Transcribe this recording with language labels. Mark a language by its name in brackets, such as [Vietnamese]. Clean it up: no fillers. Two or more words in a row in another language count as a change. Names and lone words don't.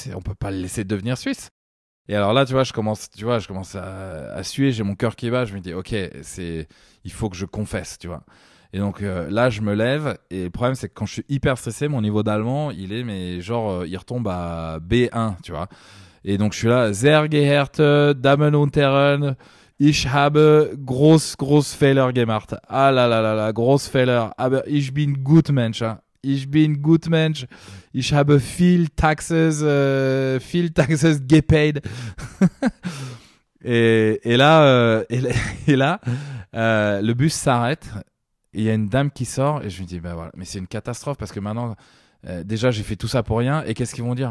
[French] Et on peut pas le laisser devenir suisse. Et alors là, tu vois, je commence à suer, j'ai mon cœur qui bat. Je me dis, ok, il faut que je confesse, tu vois. Et donc là, je me lève. Et le problème, c'est que quand je suis hyper stressé, mon niveau d'allemand, il retombe à B1, tu vois. Et donc je suis là, [German] Sehr geehrte Damen und Herren, Ich habe groß Fehler gemacht. [French] Ah là là là là, [German] groß Fehler. Aber ich bin gut Mensch. Ich bin gut Mensch. Ich habe viel Taxes gepaid. [French] et là, le bus s'arrête. Il y a une dame qui sort et je me dis, bah voilà, mais c'est une catastrophe parce que maintenant, déjà j'ai fait tout ça pour rien. Et qu'est-ce qu'ils vont dire?